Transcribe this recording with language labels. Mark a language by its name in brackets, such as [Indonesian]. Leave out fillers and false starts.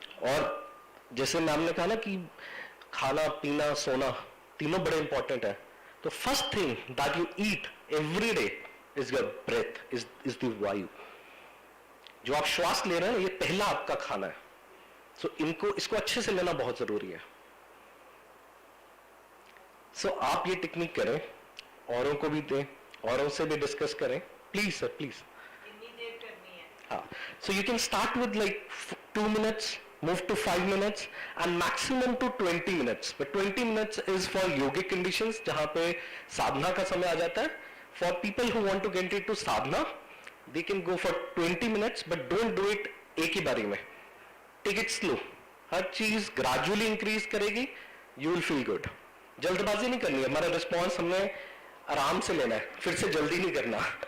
[Hindi] और जैसे मैम ने कहा ना कि खाना पीना सोना तीनों बड़े इंपॉर्टेंट है, तो [English] First thing that you eat every day is your breath, is the vayu. [Hindi] जो आप श्वास ले रहे हैं ये पहला आपका खाना है. सो इसको अच्छे से लेना बहुत जरूरी है. सो आप ये टेक्निक करें, औरों को भी दें, औरों से भी डिस्कस करें, प्लीज सर प्लीज. कितनी देर करनी है? [English] हाँ, so you can start with like 2 minutes, move to 5 minutes and maximum to 20 minutes. But 20 minutes is for yogic conditions [Hindi] जहां पे साधना का समय आ जाता है. [English] For people who want to get into sadhana, they can go for 20 minutes, but don't do it [Hindi] एक ही बारी में. [English] Take it slow. [Hindi] हर चीज gradually increase करेगी, [English] you will feel good. [Hindi] जल्दबाजी नहीं करनी है. हमारा रिस्पॉन्स हमने आराम से लेना है, फिर से जल्दी नहीं करना.